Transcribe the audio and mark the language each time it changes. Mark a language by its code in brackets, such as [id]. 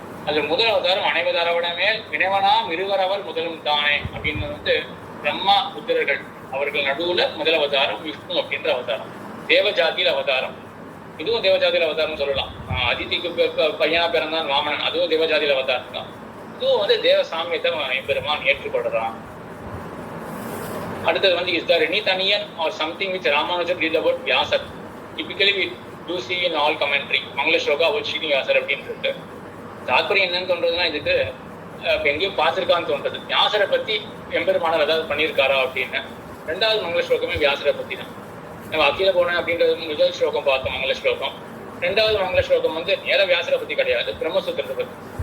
[ta] அது முதல் அவதாரம் அனைவதாரவனமே வினைவனாம் இருவரவர் முதலும் தானே அப்படின்னு வந்து பிரம்மா புத்திரர்கள் அவர்கள் நடுவுல முதல் அவதாரம் விஷ்ணு அப்படின்ற அவதாரம். தேவஜாதியில் அவதாரம், இதுவும் தேவஜாதியில் அவதாரம் சொல்லலாம். அதிதிக்கு பையனா பிறந்தான் வாமனன், அதுவும் தேவஜாதியில் அவதாரம் தான். இதுவும் வந்து தேவ சாமியத்தை பெருமான் ஏற்றுக்கொள்றான். அடுத்தது வந்து [en] is there any taniyan or something which Ramanujan did about Vyasar? Typically we do see in all commentary mangala sloka about Srinivasar [ta] அப்படின்னு இருக்கு. தாற்பயம் என்னன்னு தோன்றதுன்னா இதுக்கு எங்கேயோ பார்த்துருக்கான்னு தோன்றது. வியாசரை பத்தி எம்பெருமானர் ஏதாவது பண்ணியிருக்காரா அப்படின்னு. ரெண்டாவது மங்கள ஸ்லோகமே வியாசரை பத்தி தான். நம்ம அகில போனேன் அப்படின்றது முதல் ஸ்லோகம் பார்த்தோம் மங்கள ஸ்லோகம். ரெண்டாவது மங்கள ஸ்லோகம் வந்து நேர வியாசரை பத்தி கிடையாது, பிரம்மசூத்திரத்தை பத்தி.